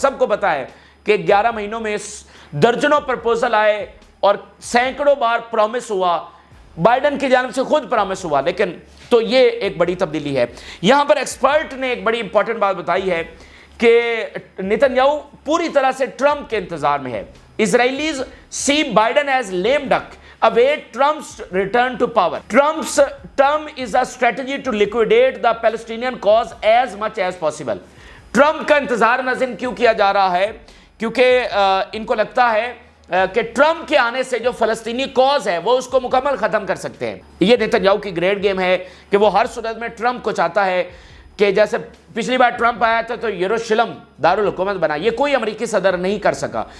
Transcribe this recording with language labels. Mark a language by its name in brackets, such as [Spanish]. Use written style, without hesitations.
[Urdu] سب کو پتا ہے کہ 11 مہینوں میں درجنوں پرپوزل آئے اور سینکڑوں بار پرومس ہوا، بائیڈن کی جانب سے خود پرومس ہوا. لیکن تو یہ ایک بڑی تبدیلی ہے. یہاں پر ایکسپرٹ نے ایک بڑی امپورٹنٹ بات بتائی ہے کہ نیتن یاہو پوری طرح سے ٹرمپ کے انتظار میں ہے. [English] Israelis see Biden as lame duck await Trump's return to power. Trump's term is a strategy to liquidate the Palestinian cause as much as possible. [Urdu] Trump کا انتظار ناظرین کیوں کیا جا رہا ہے؟ کیونکہ ان کو لگتا ہے کہ ٹرمپ کے آنے سے جو فلسطینی کوز ہے وہ اس کو مکمل ختم کر سکتے ہیں. یہ نیتن یاہو کی گریٹ گیم ہے کہ وہ ہر صورت میں ٹرمپ کو چاہتا ہے کہ جیسے پچھلی بار ٹرمپ آیا تھا تو یروشلم دارالحکومت بنا، یہ کوئی امریکی صدر نہیں کر سکا.